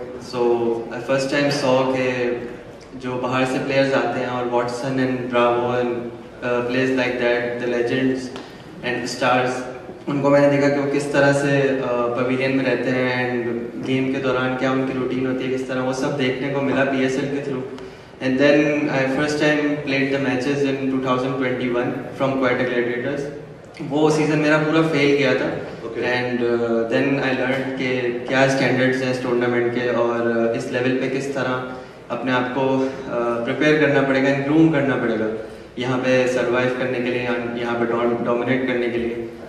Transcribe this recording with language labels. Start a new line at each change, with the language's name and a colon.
English: so I first time saw
Hindi: के जो बाहर से प्लेयर्स आते हैं, और Watson and Bravo and players like that,
English: the legends and stars,
Hindi: उनको मैंने देखा कि वो किस तरह से पवेलियन में रहते हैं, एंड गेम के दौरान क्या उनकी रूटीन होती है, किस तरह, वो सब देखने को मिला PSL के through.
English: And then I first time played the matches in 2021 from Quetta Gladiators.
Hindi: वो सीज़न मेरा पूरा फेल गया था,
English: and then I learned
Hindi: कि क्या स्टैंडर्ड्स हैं इस टूर्नामेंट के, और इस लेवल पे किस तरह अपने आप को प्रिपेयर करना पड़ेगा, ग्रूम करना पड़ेगा यहाँ पे सर्वाइव करने के लिए, यहाँ पे डोमिनेट करने के लिए।